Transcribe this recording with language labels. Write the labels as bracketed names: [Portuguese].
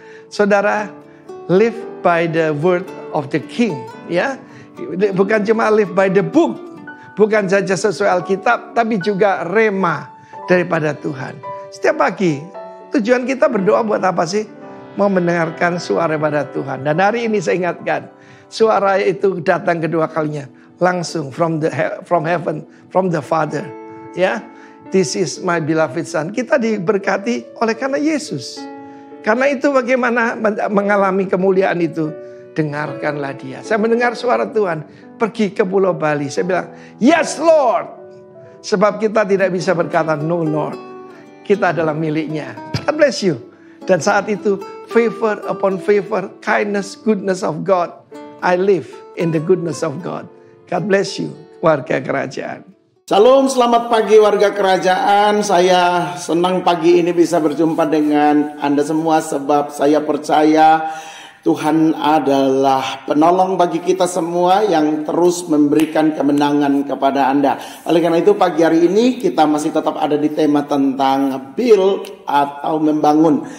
[English] Saudara, live by the word of the king. [Indonesian] Ya, bukan cuma [English] live by the book. [Indonesian] Bukan saja sesuai Alkitab, tapi juga rema daripada Tuhan. Setiap pagi, tujuan kita berdoa buat apa sih? Mau mendengarkan suara pada Tuhan. Dan hari ini saya ingatkan, suara itu datang kedua kalinya. Langsung [English] from heaven, from the Father. [Indonesian] Ya, [English] this is my beloved son. [Indonesian] Kita diberkati oleh karena Yesus. Karena itu bagaimana mengalami kemuliaan itu. Dengarkanlah dia. Saya mendengar suara Tuhan. Pergi ke Pulau Bali. Saya bilang, [English] yes Lord. [Indonesian] Sebab kita tidak bisa berkata [English] no Lord. [Indonesian] Kita adalah miliknya. [English] God bless you. [Indonesian] Dan saat itu [English] favor upon favor, kindness, goodness of God. I live in the goodness of God. God bless you, [Indonesian] warga kerajaan. Shalom, selamat pagi warga kerajaan. Saya senang pagi ini bisa berjumpa dengan Anda semua sebab saya percaya Tuhan adalah penolong bagi kita semua yang terus memberikan kemenangan kepada Anda. Oleh karena itu pagi hari ini kita masih tetap ada di tema tentang build atau membangun.